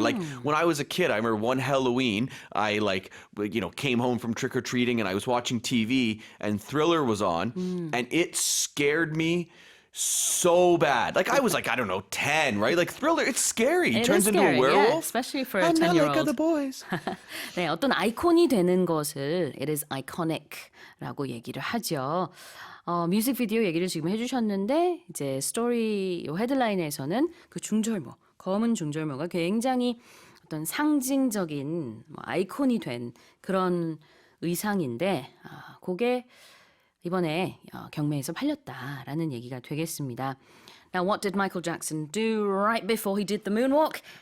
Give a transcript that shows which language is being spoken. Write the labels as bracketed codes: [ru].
[en] Like when I was a kid, I remember one Halloween, I came home from trick-or-treating and I was watching TV and Thriller was on and it scared me so bad. Like I was like, I don't know, 10, right? Like Thriller, it's scary. It turns into a werewolf. Yeah, especially for a I'm 10-year-old. not like other boys. [ko] 네, 어떤 아이콘이 되는 것을 [en] it is iconic [ko] 라고 얘기를 하죠. 뮤직비디오 얘기를 지금 해주셨는데 이제 스토리 요 헤드라인에서는 그 중절모, 검은 중절모가 굉장히 어떤 상징적인 아이콘이 된 그런 의상인데 그게 이번에 경매에서 팔렸다라는 얘기가 되겠습니다. [en] Now, what did Michael Jackson do right before he did the moonwalk?